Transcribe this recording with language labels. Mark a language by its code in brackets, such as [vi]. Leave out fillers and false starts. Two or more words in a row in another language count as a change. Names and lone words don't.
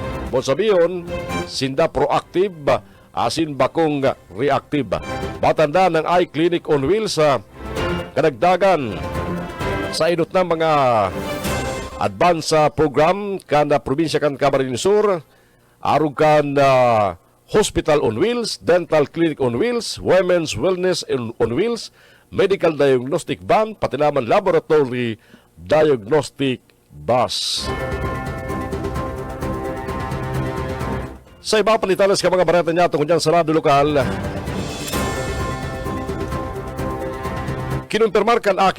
[bik] Bon sabiyon, sinda [en] proactive asin bakong reactive. [bik] Batanda ng iClinic on Wheels kadagdagan sa inot ng mga advance program kan probinsya kan Camarines Sur arug kan Hospital on Wheels, Dental Clinic on Wheels, Women's Wellness on Wheels, Medical Diagnostic Van, pati naman Laboratory Diagnostic Bus. Sa iba panitalas ka mga bareta niya tungkol dyan sa radio lokal, kinumpirmar kan aki